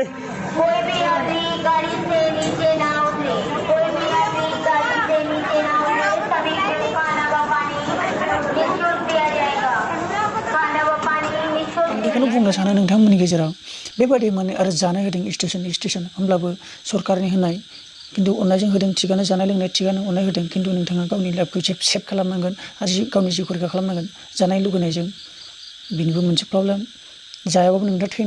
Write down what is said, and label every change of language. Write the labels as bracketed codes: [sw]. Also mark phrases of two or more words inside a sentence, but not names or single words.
[hi] कोई भी यात्री गाड़ी से नीचे ना उतरे कोई भी यात्री गाड़ी से नीचे ना उतरे सभी को खाना व पानी निःशुल्क दिया जाएगा खाना व पानी निःशुल्क [brx] बेखौनो बुंनो सानो नोंथांमोननि गेजेराव बेबायदि माने आरो जानाय होदों स्टेशन होमब्लाबो सरकारनि होनाय खिन्थु अननायजों होदों थिगानो जानाय लोंनाय थिगानो अननाय होदों खिन्थु नोंथाङा गावनि लाइफखौ सेभ खालामनांगोन आरो गावनि जिउखौ रैखा खालामनांगोन जानाय लुगैनायजों बेनिबो मोनसे प्रब्लेम जायाबाबो नोंथाङा थैनो